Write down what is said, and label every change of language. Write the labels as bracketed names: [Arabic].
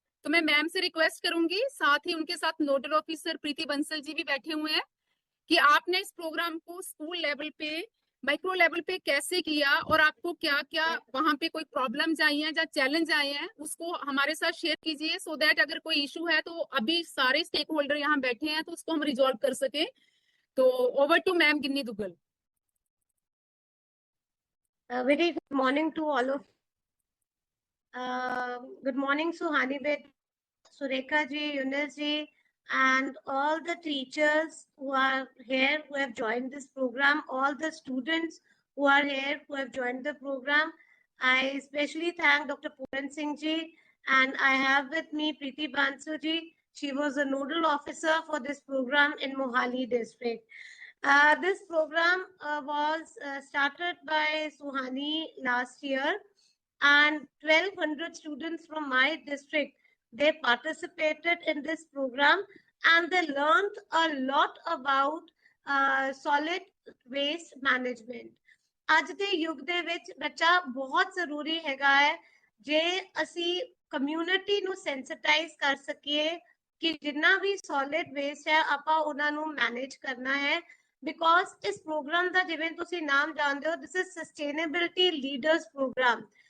[Hindi] तो मैं मैम से रिक्वेस्ट करूंगी, साथ ही उनके साथ नोडल ऑफिसर प्रीति बंसल जी भी बैठे हुए हैं, कि आपने इस प्रोग्राम को स्कूल लेवल पे, माइक्रो लेवल पे कैसे किया और आपको क्या क्या वहां पे कोई प्रॉब्लम्स आई हैं या चैलेंज आए हैं उसको हमारे साथ शेयर कीजिए, सो दैट अगर कोई इशू है तो अभी सारे स्टेक होल्डर यहाँ बैठे हैं तो उसको हम रिजॉल्व कर सके। तो over to ma'am Ginni Duggal. [English] Very good morning to all of good morning Suhani bet, Surekha ji, Yunus ji, and all the teachers who are here, who have joined this program, all the students who are here, who have joined the program. I especially thank Dr. Puran Singh ji, and I have with me Preeti Bansu ji. She was a nodal officer for this program in Mohali district. This program was started by Suhani last year, and 1200 students from my district, they participated in this program and they learned a lot about solid waste management. [Punjabi] ਅੱਜ ਦੇ ਯੁੱਗ ਦੇ ਵਿੱਚ ਬੱਚਾ ਬਹੁਤ ਜ਼ਰੂਰੀ ਹੈਗਾ ਹੈ ਜੇ ਅਸੀਂ ਕਮਿਊਨਿਟੀ ਨੂੰ ਸੈਂਸਿਟਾਈਜ਼ ਕਰ ਸਕੀਏ ਕਿ ਜਿੰਨਾ ਵੀ ਸੋਲਿਡ ਵੇਸਟ ਹੈ ਆਪਾਂ ਉਹਨਾਂ ਨੂੰ ਮੈਨੇਜ ਕਰਨਾ ਹੈ। ਬਿਕੋਜ਼ ਇਸ ਪ੍ਰੋਗਰਾਮ ਦਾ ਜਿਵੇਂ ਤੁਸੀਂ ਨਾਮ ਜਾਣਦੇ ਹੋ, [English] This is sustainability leaders program.